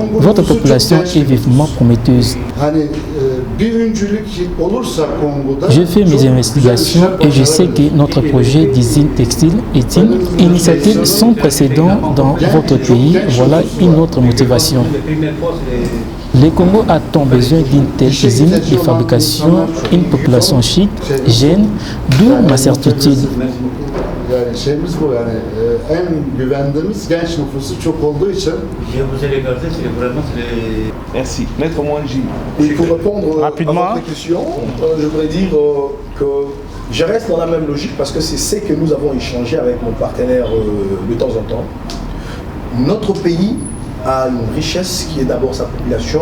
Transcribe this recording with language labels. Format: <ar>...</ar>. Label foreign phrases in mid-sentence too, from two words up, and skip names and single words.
<fr>Votre population est vivement prometteuse. Je fais mes investigations et je sais que notre projet d'usine textile est une initiative sans précédent dans votre pays. Voilà une autre motivation. Le Congo a tant besoin d'une telle usine de fabrication, une population chic, jeune, d'où ma certitude.</fr> <tr>Yani şeyimiz bu yani en güvendiğimiz genç nüfusu çok olduğu için.</tr> <fr>Merci. Maître Mwangi. Et pour répondre rapidement à votre question, je voudrais dire que je reste dans la même logique parce que c'est ce que nous avons échangé avec mon partenaire de temps en temps. Notre pays a une richesse qui est d'abord sa population.</fr>